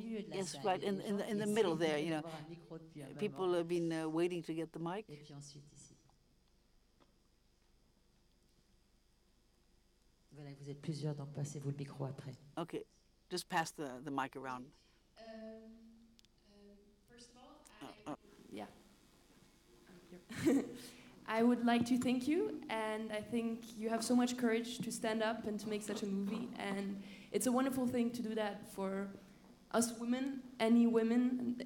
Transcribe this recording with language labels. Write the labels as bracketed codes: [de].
[en] Yes, right in the middle there. People have been waiting to get the mic. [fr] Voilà, vous êtes plusieurs, donc passez-vous le micro après. [en] Okay, just pass the mic around. First of all, I would like to thank you, and I think you have so much courage to stand up and to make such a movie, and it's a wonderful thing to do that for us women, any women.